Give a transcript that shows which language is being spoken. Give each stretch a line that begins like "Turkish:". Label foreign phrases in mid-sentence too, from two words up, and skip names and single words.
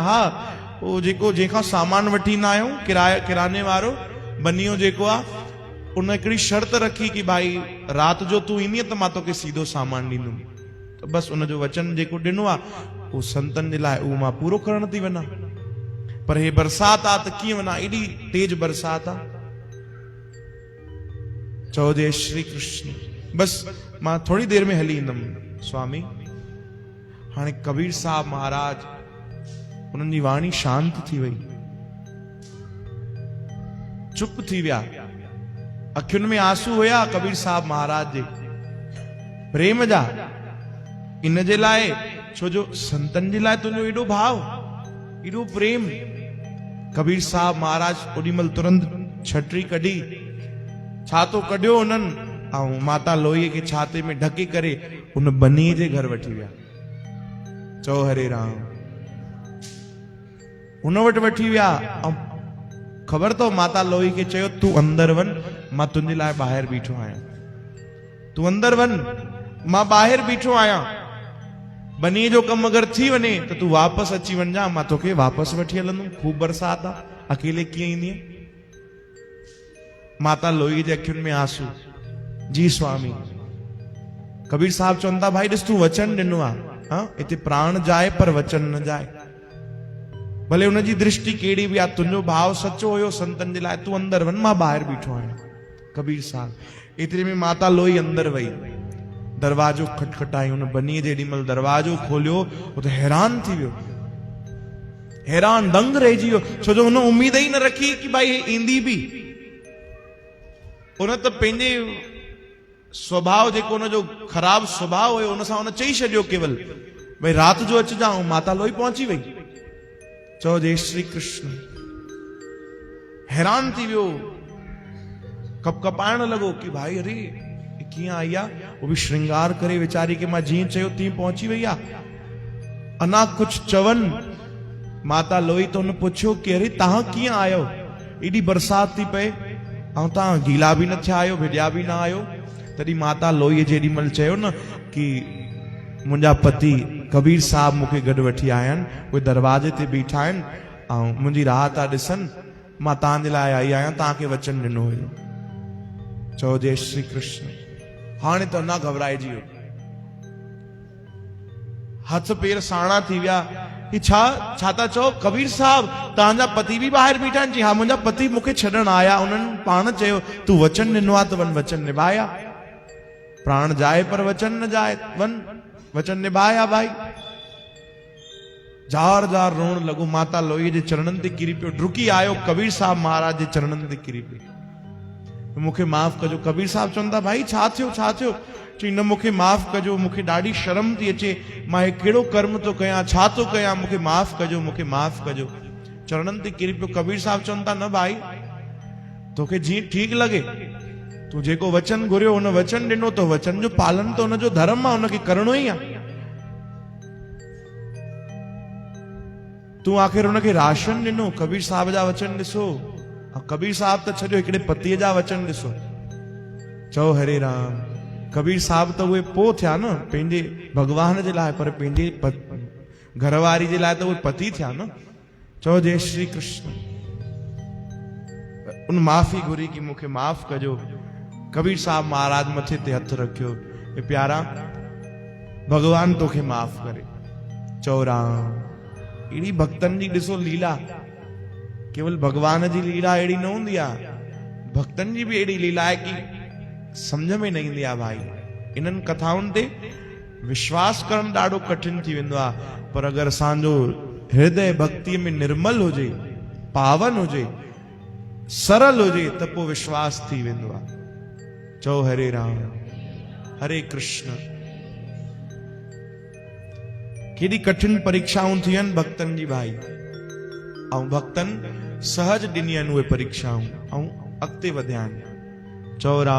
Sindhi: हा उहो जेको जंहिंखां सामान वठी ईंदा आहियूं, किराने वारो बनियो जेको आहे, उन हिकिड़ी शर्त रखी कि भाई राति जो तूं ईंदीअ त मां तोखे सीधो सामान ॾींदुमि। त बसि उनजो वचन जेको ॾिनो आहे उहो संतनि जे लाइ उहो मां पूरो करण थी वञा। पर हे बरसाति आहे त कीअं वञा, एॾी तेज बरसाति आहे। चओ जय श्री कृष्ण। बसि मां थोड़ी देर में हली ईंदुमि स्वामी। हाणे कबीर साहब महाराज, उन्हनि जी वाणी शांत थी वई, चुप थी विया। अखियुनि में आंसू हुया कबीर साहब महाराज जे प्रेम जा। इन जे लाइ छो जो संतन जे लाइ तुंहिंजो एॾो भाव, एॾो प्रेम। कबीर साहब महाराज ओॾीमहिल तुरंत छटरी कढी, छातो कढियो उन्हनि ऐं माता लोईअ खे छाते में ढके करे उन बनीअ जे घर वठी विया। चओ हरे राम। उन वटि वठी विया ऐं ख़बर अथव माता लोई खे चयो तूं अंदर वञ, मां तुंहिंजे लाइ ॿाहिरि बीठो आहियां, तूं अंदर वञ, मां ॿाहिरि बीठो आहियां। बनीअ जो कमु अगरि थी वञे त तूं वापसि अची वञा, मां तोखे वापसि वठी हलंदुमि। खूब बरसाति आहे, अकेले कीअं ईंदीअ। माता लोई जे अखियुनि में आंसू। जी स्वामी। कबीर साहब चवनि था भाई ॾिस तूं वचन ॾिनो आहे, हाँ हिते
Hindi: प्राण जाए पर वचन न जाए।
Sindhi: भले उनजी दृष्टि कहिड़ी बि आहे, तुंहिंजो भाव सचो हुयो संतन जे लाइ, तूं अंदर वञ, मां ॿाहिरि बीठो आहियां। कबीर साहब। एतिरे में माता लोई अंदर वई, दरवाजो खटखटाई, उन बनीअ जे एॾीमहिल दरवाजो खोलियो,
Hindi: वो तो
Sindhi: हैरान थी वियो, हैरान दंग रहिजी वियो। छो जो हुन उम्मीद ई न रखी कि भाई ईंदी बि। उन त पंहिंजे स्वभाव जेको उनजो ख़राब स्वभाव हुयो, उन सां उन चई छॾियो केवल भाई राति जो अचिजां। माता लोई पहुची वई। चओ जय श्री कृष्ण। हैरान थी वियो, कपकपाइण लॻो कि भाई अरे कीअं आई आहे, वो बि श्रृंगार करे वीचारी के मां जीअं चयो तीअं पहुची वई आहे। अञा कुझु चवनि, माता लोई तो उन पुछियो कि अरे तव्हां कीअं आयो, एॾी बरसाति थी पए ऐं तव्हां गीला बि न थिया आहियो, भिॼा बि न आहियो। तॾहिं माता लोईअ जेॾीमहिल चयो न कि मुंहिंजा पति कबीर साहब मूंखे गॾु वठी आया आहिनि, उहे दरवाजे ते बीठा आहिनि ऐं मुंहिंजी राह था ॾिसनि, मां तव्हांजे लाइ आई आहियां, तव्हांखे वचन ॾिनो हुयो। चओ जय श्री कृष्ण। हाणे त अञा घबराइजी वियो, हथ पेर साणा थी विया। ही छा था चओ कबीर साहब, तव्हांजा पति बि ॿाहिरि बीठा आहिनि? जी हा, मुंहिंजा पति मूंखे छॾण आया, उन्हनि पाण चयो तूं वचन ॾिनो आहे त वञ वचन निभाया।
Hindi: प्राण जाए पर वचन न जाए,
Sindhi: वञ वचन निभाया। भाई जार जार रोण लॻो, माता लोई जे चरणनि ते किरी पियो, डुकी आयो कबीर साहब महाराज जे चरणनि ते किरी पियो। मूंखे माफ़ कजो। कबीर साहब चवनि था भाई छा थियो, छा थियो? चई न मूंखे माफ़ कजो, मूंखे ॾाढी शर्म थी अचे, मां हे कहिड़ो कर्म थो कयां, छा थो कयां, मूंखे माफ़ कजो, मूंखे माफ़ कजो। चरणनि ते किरी पियो। कबीर साहब चवनि था न भाई, तोखे जीअं ठीकु लॻे, तूं जेको वचन घुरियो हुन वचन ॾिनो, तो वचन जो पालन तो हुनजो धर्म आहे, हुनखे करणो ई आहे। तूं आख़िर हुनखे राशन ॾिनो। कबीर साहब जा वचन ॾिसो, कबीर साहब त छॾियो, हिकिड़े पतीअ जा वचन ॾिसो। चओ हरे राम। कबीर साहब त उहे पोइ थिया न पंहिंजे भगवान जे लाइ, पर पंहिंजे घरवारी जे लाइ त उहे पति थिया न। चओ जय श्री कृष्ण। उन माफ़ी घुरी कि मूंखे माफ़ कजो। कबीर साहब महाराज मथे ते हथ रखियो, ए प्यारा भगवान तोखे माफ़ करे। चओ राम। अहिड़ी भक्तन जी ॾिसो लीला, केवल भगवान जी लीला अहिड़ी न हूंदी आहे, भक्तन जी भी अहिड़ी
Hindi: लीला है कि समझ में
Sindhi: न ईंदी आहे। भाई इन्हनि कथाउनि ते विश्वास करण ॾाढो कठिन थी वेंदो आहे, पर अगरि असांजो हृदय भक्तिअ में निर्मल हुजे, पावन हुजे, सरल हुजे, त पोइ विश्वास थी वेंदो आहे। चओ हरे राम हरे कृष्ण। केॾी कठिन परीक्षाऊं थी आहिनि भक्तन जी भाई, ऐं भक्तन सहज ॾिनी आहिनि उहे परीक्षाऊं, ऐं अॻिते वधिया आहिनि। चओ राम।